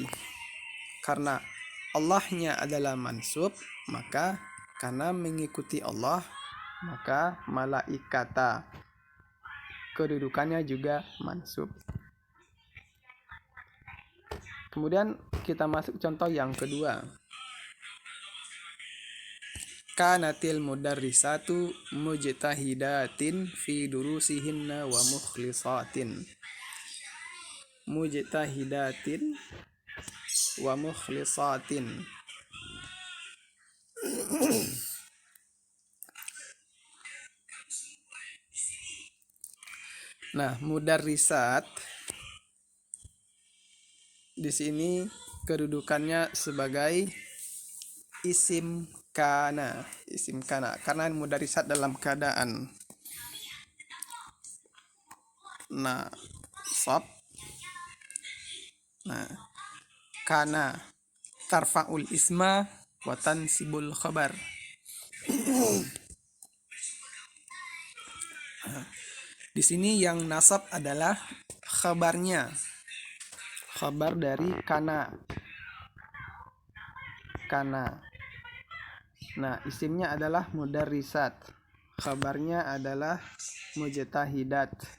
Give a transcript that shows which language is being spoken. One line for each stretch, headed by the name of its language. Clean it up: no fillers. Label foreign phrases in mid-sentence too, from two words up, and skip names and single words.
Indonesian: Karena Allahnya adalah mansub, maka karena mengikuti Allah, maka malaikata kedudukannya juga mansub. Kemudian kita masuk contoh yang kedua.
Arabic: كانت المدرسة مجتهدة في دروسهن ومخلصة. مجتهدة ومخلصة.
Indonesian: Nah, mudarrisat di sini kedudukannya sebagai isim kana, karena mudarrisat dalam keadaan nasab. Nah,
Arabic: كان ترفع الاسم وتنصب الخبر.
Indonesian: Di sini yang nasab adalah khabarnya, khabar dari kana. Nah, isimnya adalah mudarrisat, khabarnya adalah mujtahidat.